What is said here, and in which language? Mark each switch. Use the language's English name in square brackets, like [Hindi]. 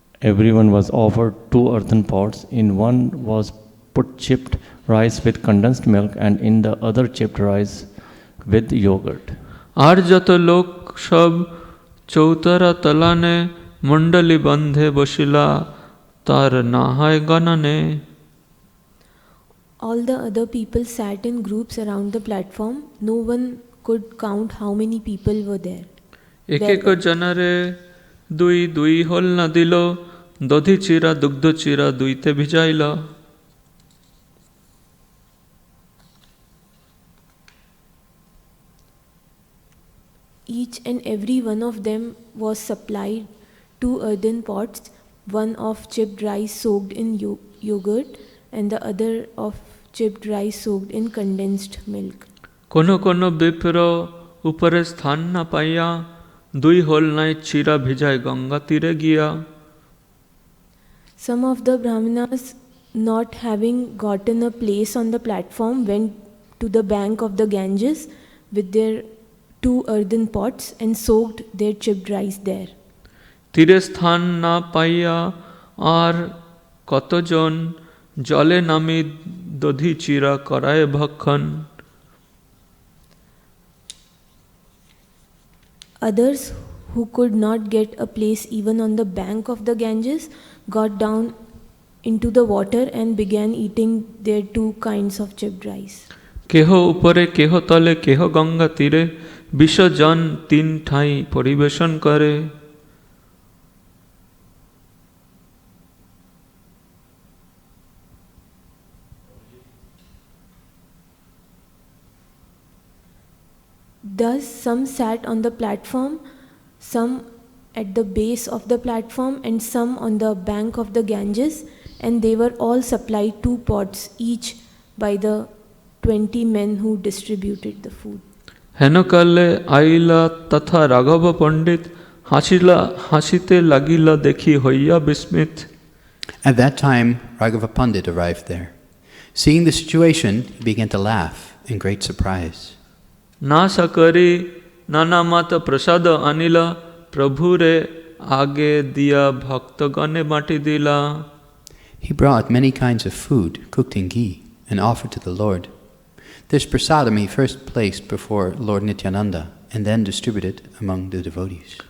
[English] Everyone was offered 2 earthen pots. In one was put chipped rice with condensed milk and in the other chipped rice with yogurt. [Bangla] আর যত লোক সব চৌতারা তলানে মণ্ডলী বন্ধে বসিলা তার না হয় গণনে. [English] All the other people sat in groups around the platform. No one could count how many people were there. [Bangla] এক এক জনরে দুই দুই হল না দিল দধি চিরা দুগ্ধ চিরা দুইতে ভিজাইল. [English] Each and every one of them was supplied 2 earthen pots, one of chipped rice soaked in yogurt and the other of chipped rice soaked in condensed milk. [Bangla] কোনো কোনো বিপ্র উপরে স্থান না পাইয়া দুই হল নাই চিরা ভিজায় গঙ্গা তীরে গিয়া. [English] Some of the brahmanas, not having gotten a place on the platform, went to the bank of the Ganges with their 2 earthen pots and soaked their chipped rice there. [Bangla] তীরে স্থান না পাইয়া আর কতজন জলে নামি দধি চিরা করায় ভক্ষণ. [English] Others who could not get a place even on the bank of the Ganges got down into the water and began eating their 2 kinds of chipped rice. [Bangla] কেহ উপরে কেহ তলে কেহ গঙ্গা তীরে বিশ্বজন 3 ঠাই পরিবেশন করে. [English] Thus some sat on the platform, some at the base of the platform and some on the bank of the Ganges, and they were all supplied 2 pots each by the 20 men who distributed the food. [Bangla] হেনকালে আইলা তথা রাঘব পণ্ডিত হাসিতে লাগিলা দেখি হইয়া বিস্মিত. [English] At that time, Raghava Pandit arrived there. Seeing the situation, he began to laugh in great surprise. [Bangla] না সকরি নানা মাত প্রসাদ আনিলা প্রভুরে আগে দিয়া ভক্তগণে বাটি দিলা. [English] He brought many kinds of food cooked in ghee and offered to the Lord. This prasadam he first placed before Lord Nityananda and then distributed among the devotees.